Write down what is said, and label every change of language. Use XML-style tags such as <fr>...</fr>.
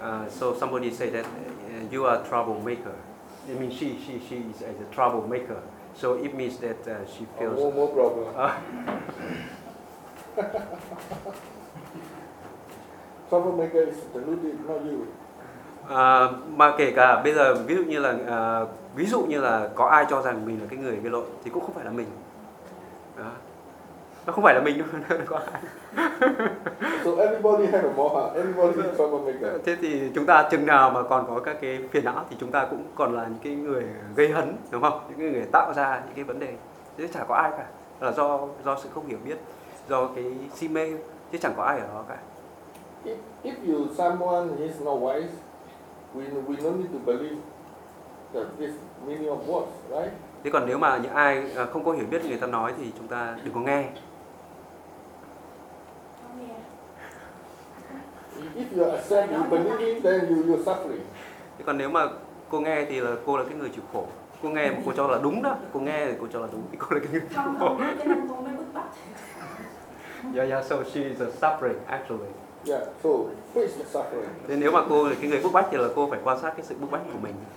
<en>So somebody said that you are a troublemaker. I mean she is a troublemaker. So it means that she feels more problem. Troublemaker is the lady, not you.</en> <vi>Mà kể cả bây giờ ví dụ như là có ai cho rằng mình là cái người gây lộn thì cũng không phải là mình. Nó không phải là mình đâu, có ai.</vi> <en>So everybody has a moral, everybody is a troublemaker.</en> <vi>Thế thì chúng ta chừng nào mà còn có các cái phiền não thì chúng ta cũng còn là những cái người gây hấn, đúng không? Những người tạo ra những cái vấn đề. Chứ chả có ai cả. Là do sự không hiểu biết, do cái si mê, chứ chẳng có ai ở đó cả.</vi> <en>if you someone is not wise, we don't need to believe that this meaning of words, right?</en> <vi>Thế còn nếu mà những ai không có hiểu biết người ta nói thì chúng ta đừng có nghe.</vi> <en>If you accept, you believe, then you're suffering.</en> <vi>Thế còn nếu mà cô nghe thì là cô là cái người chịu khổ. Cô nghe mà cô cho là đúng đó. Cô nghe thì cô cho là đúng thì cô là cái người chịu khổ. Không, không, cái năng cô mới bức bách.</vi> <en>Yeah, so she is a suffering actually. Yeah, so who is the suffering?</en> <vi>Thế nếu mà cô là cái người bức bách thì là cô phải quan sát cái sự bức bách của mình.</vi>